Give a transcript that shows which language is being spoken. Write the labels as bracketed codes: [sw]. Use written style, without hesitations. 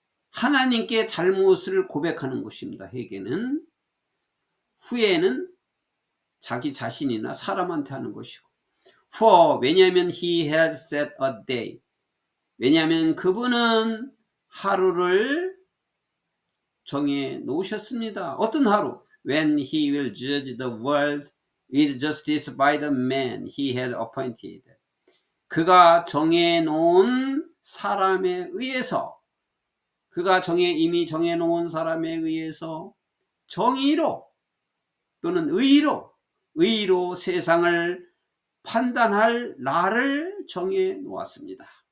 [ko] 하나님께 잘못을 고백하는 것입니다. 회개는. 후회는 자기 자신이나 사람한테 하는 것이고. [en] For, [ko] 왜냐하면 [en] he has set a day, [ko] 왜냐하면 그분은 하루를 정해 놓으셨습니다. 어떤 하루? [en] When he will judge the world with justice by the man he has appointed. [ko] 그가 정해 놓은 사람에 의해서, 그가 이미 정해 놓은 사람에 의해서 정의로 또는 의로 세상을 판단할 날을 정해 놓았습니다.